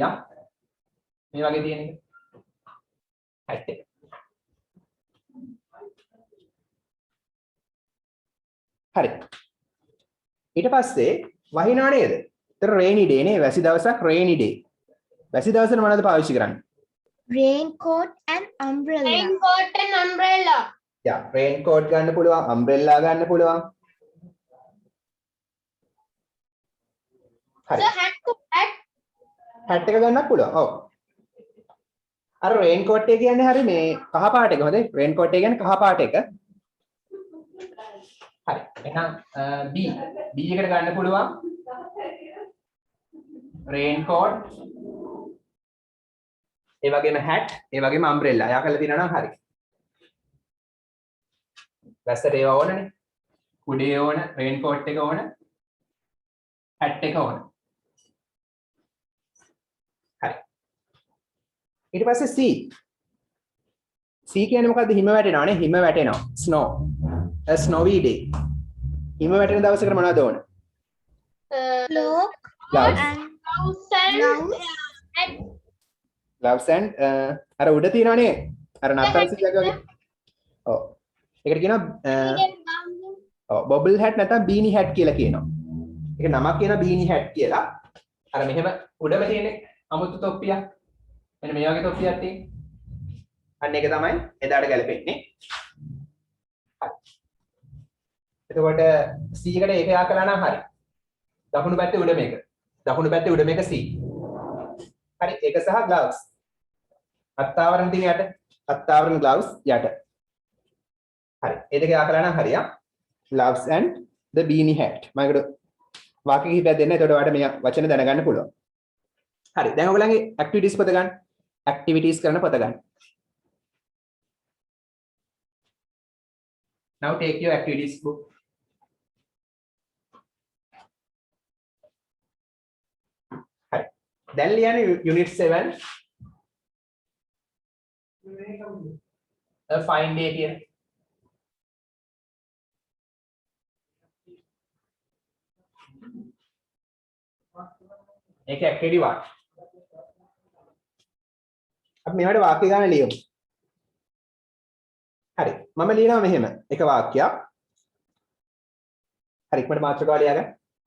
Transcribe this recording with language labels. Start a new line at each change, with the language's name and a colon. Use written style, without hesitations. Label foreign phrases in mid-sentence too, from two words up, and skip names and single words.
Sinhala: මේ වගේ තියෙන එක. hat එක. හරි. ඊට පස්සේ වහිනා නේද? ඒතර
English: rainy day
Sinhala: නේ වැසි දවසක්
English: rainy day.
Sinhala: වැසි දවසට මොනවද පාවිච්චි කරන්නේ?
English: raincoat and umbrella. Raincoat and umbrella. yeah raincoat
Sinhala: ගන්න පුළුවන් umbrella ගන්න පුළුවන් හරි
English: So hat to hat.
Sinhala: hat එක ගන්නත් පුළුවන් ඔව් අර raincoat එක කියන්නේ හරි මේ කහ පාට එක හොඳයි raincoat එක කියන්නේ කහ පාට එක හරි එහෙනම් B එකට ගන්න පුළුවන් raincoat ඒ වගේම hat ඒ වගේම umbrella එයා කරලා තියෙනවා නම් හරි වැස්සට ඒවා ඕනනේ කුඩේ ඕන raincoat එක ඕන hat එක ඕන හරි ඊට පස්සේ C කියන්නේ මොකද්ද හිම වැටෙනවානේ හිම වැටෙනවා
English: snow a snowy day
Sinhala: හිම වැටෙන දවසකට මොනවද ඕන
English: Cloak gloves and Gloves and gloves. hat. gloves and
Sinhala: අර උඩ තියෙනවනේ අර නත්තල් සීයක් වගේ ඔව් ඒකට කියනවා ඔව්
English: bobble hat
Sinhala: නැත්නම්
English: beanie hat
Sinhala: කියලා කියනවා ඒක නමක් කියනවා
English: beanie hat
Sinhala: කියලා අර මෙහෙම උඩම තියෙන අමුතු තොප්පියක් මෙන්න මේ වගේ තොප්පියක් තියෙන අන්න ඒක තමයි එදාට ගැලපෙන්නේ හරි එතකොට C එකට ඒක යා කළා නම් හරි දකුණු පැත්තේ උඩ මේක දකුණු පැත්තේ උඩ මේක C හරි ඒක සහ gloves අත්තාවරණ තියෙන යට අත්තාවරණ gloves යට හරි ඒ දෙක යා කළා නම් හරියා
English: gloves and the beanie hat
Sinhala: මම ඒකට වාක්‍ය කිහිපයක් දෙන්න එතකොට ඔයාලට මේ වචන දැනගන්න පුළුවන් හරි දැන් ඔයගලගේ activities පොත ගන්න activities කරන පොත ගන්න
English: now take your activities book
Sinhala: හරි දැන් ලියන්නේ
English: unit 7 a fine day
Sinhala: කියන ඒක
English: activity 1
Sinhala: අපි මේවට වාක්‍ය ගන්න ලියමු හරි මම ලියනවා මෙහෙම එක වාක්‍යයක් හරි ඉක්මනට මාතෘකාව ලියා ගන්න